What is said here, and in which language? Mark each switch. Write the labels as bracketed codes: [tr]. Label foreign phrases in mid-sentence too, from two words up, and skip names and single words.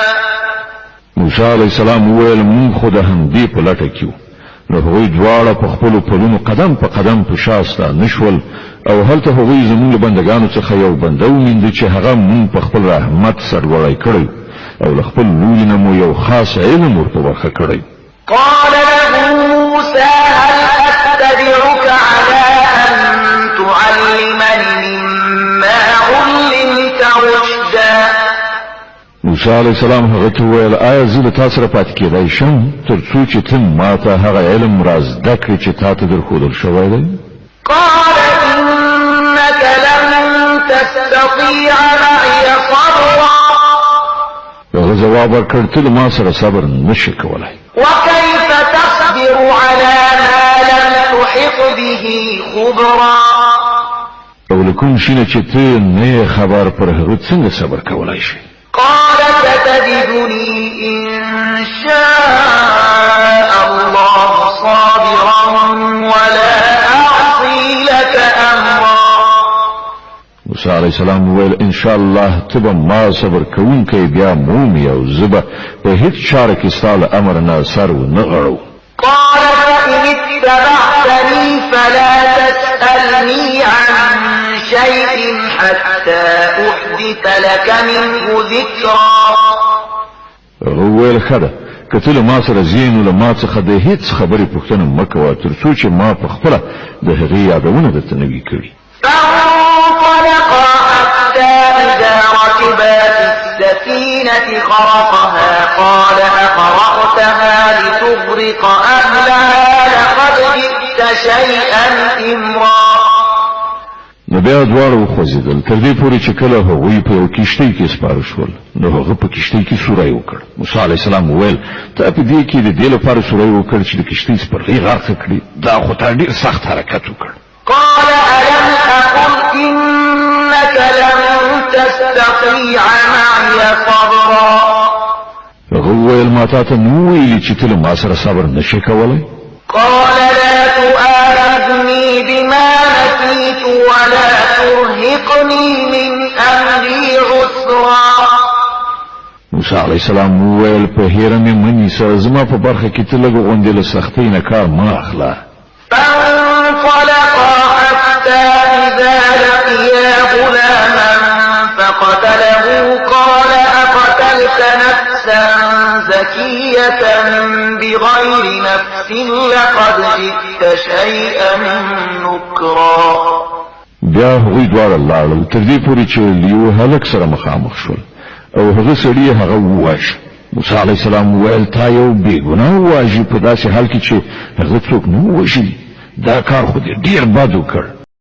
[ps] موسی [ar] علیه السلام [ps] وویل مونږ خو د همدې په لټه کې وو. نو هغوی دواړه په خپلو پلونو قدم په قدم په شا ستانه شول او هلته هغوی زموږ له بندګانو څخه یو بنده وموند چې هغه مونږ په خپل رحمت سرلوړی کړی او له خپل لوري نه مو یو خاص علم ورته ورکړی کړی. [ar] قال له موسى هل أتبعك على أن تعلمني مما علمت رشدا. [ps] موسی [ar] علیه السلام [ps] هغه ته وویل آیا زه د تا سره پاتې کېدای شم تر څو چې ته ما ته هغه علم را زده کړې چې تا ته درښودل شوی دی؟ [ar] قال إنك لن تستطيع معي صبرا. [ps] هغه جواب ورکړ ته ما سره صبر نشې کولی. [ar] وكيف تصبر على ما لم تحط به خبرا. [ps] او له کوم شي نه چې ته نه خبر پر هغه څنګه صبر کولی شي؟ [ar] قال ستجدني إن شاء الله صابرا ولا أعصي لك أمرا. [ps] موسی [ar] علیه السلام [ps] وویل [ar] ان شاء الله [ps] تبه ما صبر کوونکی بیا مومي او زبه په هیڅ چاره کې ستا له امر نه سر ونه غړو. [ar] قال فإن اتبعتني فلا تسألني عن شيء حتى أحدث لك منه ذكرا. [ps] وویل ښه ده که ته له ما سره ځې نو له ما څخه د هیڅ خبرې پوښتنه مه کوه تر څو چې ما په خپله د هغې یادونه درته نه وي کړي. [ar] فانطلقا حتى إذا ركبا في السفينة خرقها قال أخرقتها لتغرق أهلها لقد جئت شيئا إمرا. [ps] نو بیا دواړه وخوځېدل تر دې پورې چې کله هغوی په یو کښتۍ کې سپاره شول نو هغه په کښتۍ کې سوری وکړ. موسی [ar] علیه السلام [ps] وویل ته په دې کې د دې لپاره سوری وکړ چې د کښتۍ سپرغۍ غرقه کړي، دا خو تا ډېر سخت حرکت وکړ. [ar] قال ألم أقل إنك لن تستطيع معي صبرا. [ps] هغه وویل ما تا ته نو ویلي چې ته له ما سره صبر نشې کولی؟ [ar] قال لا تؤاخذني بما نسيت ولا ترهقني من أمري عسرا. [ps] موسی [ar] علیه السلام [ps] وویل په هیره مې مه نیسه زما په برخه کې ته لږ غوندې له سختۍ نه کار مه اخله. [ar] فانطلقا حتى إذا لقيا قتله قال أقتلت نفسا زكية بغير نفس لقد جئت شيئا نكرا. [ps] بیا هغوی دواړه لاړل تر دې پورې چې لیو هلک سره مخامخ شول او هغه سړي هغه وواژه. موسی [ar] علیه السلام [ps] وویل تا یو بېګناه وواژې په داسې حال کې چې هغه څوک نه ووژلي. دا کار خو دې ډېر بد وکړ.